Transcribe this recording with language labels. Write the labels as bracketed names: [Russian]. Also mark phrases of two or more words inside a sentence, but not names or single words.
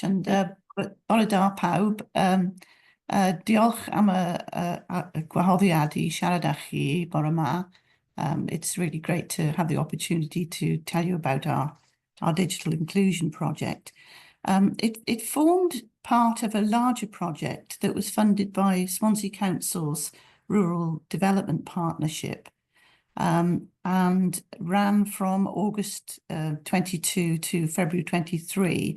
[Welsh] And bore da pawb. Diolch am y gwahoddiad I siarad â chi bore 'ma. [English] It's really great to have the opportunity to tell you about our digital inclusion project. It formed part of a larger project that was funded by Swansea Council's Rural Development Partnership, and ran from August 22 to February 23.